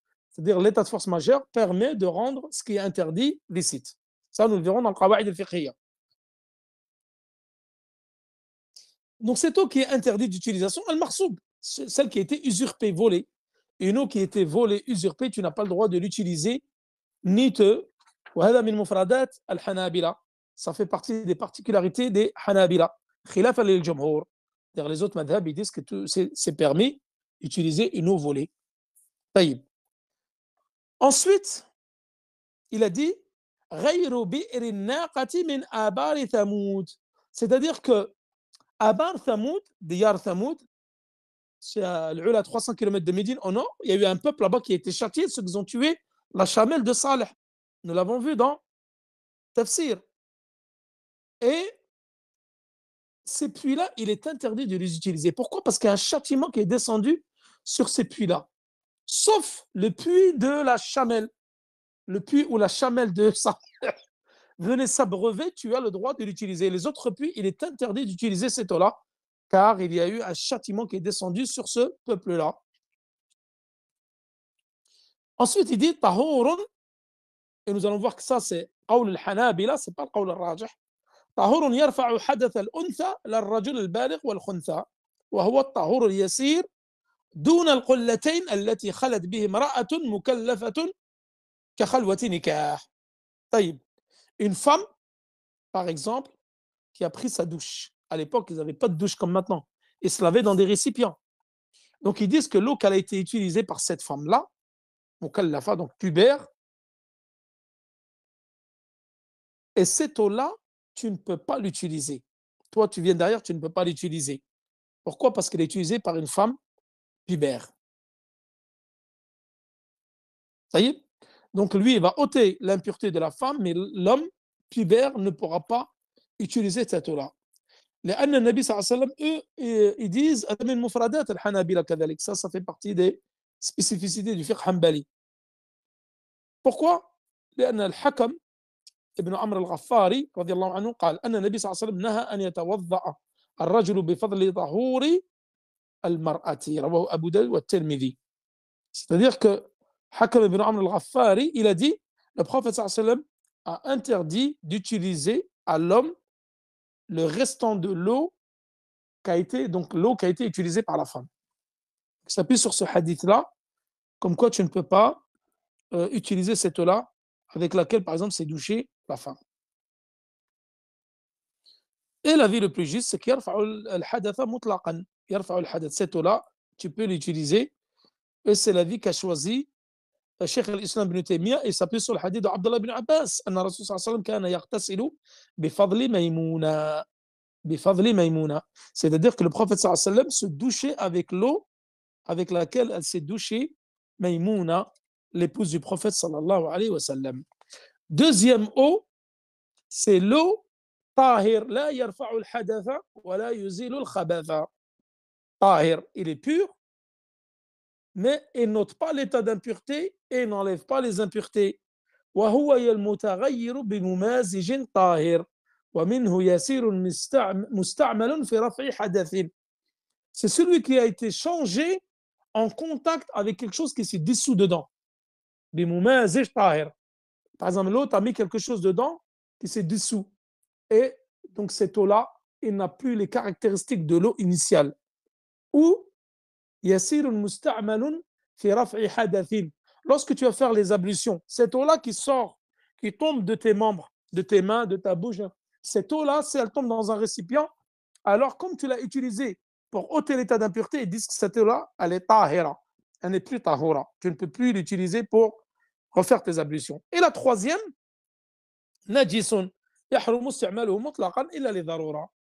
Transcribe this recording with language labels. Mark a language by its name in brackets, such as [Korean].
[French] C'est-à-dire l'état de force majeure permet de rendre ce qui est interdit licite. Ça, nous le verrons dans le qawaid al-fiqhiyya. Donc cette eau qui est interdite d'utilisation, al-marsoub, celle qui a été usurpée, volée. Une eau qui a été volée, usurpée, tu n'as pas le droit de l'utiliser, ni te. [Arabic] وهذا من مفردات الحنابلة. [French] Ça fait partie des particularités des Hanabila. [Arabic] خلافا للجمهور. [French] Les autres madhab, ils disent que c'est permis d'utiliser une eau volée. [Arabic] طيب. [French] Ensuite, il a dit [Arabic] غير بئر الناقة من آبار ثمود. [French] C'est-à-dire que Abar Thamoud, Diyar Thamoud, c'est à 300 km de Médine au nord, il y a eu un peuple là-bas qui a été châtié, ceux qui ont tué la chamelle de Saleh. Nous l'avons vu dans Tafsir. Et ces puits-là, il est interdit de les utiliser. Pourquoi? Parce qu'il y a un châtiment qui est descendu sur ces puits-là. Sauf le puits de la chamelle. Le puits où la chamelle de Saleh venait s'abreuver, tu as le droit de l'utiliser. Les autres puits, il est interdit d'utiliser cette eau-là, car il y a eu un châtiment qui est descendu sur ce peuple-là. Ensuite, il dit tahurun, et nous allons voir que ça, c'est qawl al-hanabila, c'est pas le qawl al-rajih. [Arabic] tahurun yarfa'u hadath al-untha lil-rajul al-baligh wal-khuntha, وهو الطهور اليسير دون القلتين التي خلت به امرأة مكلفة كخلوة نكاح. [French] طيب, une femme, par exemple, qui a pris sa douche. À l'époque, ils n'avaient pas de douche comme maintenant. Ils se lavaient dans des récipients. Donc, ils disent que l'eau qui a été utilisée par cette femme-là, mukallafa, donc pubère, et cette eau-là, tu ne peux pas l'utiliser. Toi, tu viens derrière, tu ne peux pas l'utiliser. Pourquoi? Parce qu'elle est utilisée par une femme pubère. Ça y est? Donc, lui, il va ôter l'impureté de la femme, mais l'homme pubère ne pourra pas utiliser cette eau-là. [Arabic] لأن النبي صلى الله عليه وسلم [French] ils disent [Arabic] من مفردات الحنابلة كذلك. [French] Ça fait partie des spécificités du fiqh hanbali. Pourquoi? [Arabic] لأن الحكم ابن عمرو الغفاري رضي الله عنه قال أن النبي صلى الله عليه وسلم نهى أن يتوضأ الرجل بفضل طهور المرأة. رواه أبو داود والترمذي. [French] C'est-à-dire que Hakam ibn Amr al-Ghaffari, il a dit, le prophète sallallahu alayhi wa sallam a interdit d'utiliser à l'homme le restant de l'eau qui a été, donc l'eau qui a été utilisée par la femme. Il s'appuie sur ce hadith-là, comme quoi tu ne peux pas utiliser cette eau-là avec laquelle, par exemple, s'est douchée la femme. Et l'avis le plus juste, c'est qu'il y a al-hadatha mutlaqan. [Arabic] Yarfa'u al-hadath. [French] Cette eau-là, tu peux l'utiliser. Et c'est l'avis qu'a choisi Cheikh al-Islam ibn Taymiyyah, et s'appuie sur le hadith d'Abdullah ibn Abbas. [Arabic] أن الرسول صلى الله عليه وسلم كان يغتسل بفضل ميمونة. بفضل ميمونة. [French] C'est-à-dire que le prophète sallallahu alayhi wa sallam se douchait avec l'eau avec laquelle elle s'est douchée Maïmouna, l'épouse du prophète sallallahu alayhi wa sallam. Deuxième eau, c'est l'eau tahir, [Arabic] la yarfa'u al-hadatha wa la yuzilu al-khabatha. [French] Tahir, il est pur, mais il n'ôte pas l'état d'impureté et n'enlève pas les impuretés. [Arabic] وهو المتغير بممازج طاهر ومنه يسير مستعمل في رفع حدث. [French] C'est celui qui a été changé en contact avec quelque chose qui s'est dissous dedans. [Arabic] بممازج طاهر. [French] Par exemple, l'autre a mis quelque chose dedans qui s'est dissous. Et donc cette eau-là, il n'a plus les caractéristiques de l'eau initiale. [Arabic] Ou يسير مستعمل في رفع حدث. [French] Lorsque tu vas faire les ablutions, cette eau-là qui sort, qui tombe de tes membres, de tes mains, de ta bouche, cette eau-là, si elle tombe dans un récipient, alors comme tu l'as utilisée pour ôter l'état d'impureté, ils disent que cette eau-là, elle est tahira, elle n'est plus tahura. Tu ne peux plus l'utiliser pour refaire tes ablutions. Et la troisième, [Arabic] najisun, yahrumu isti'maluhu mutlaqan illa li darura.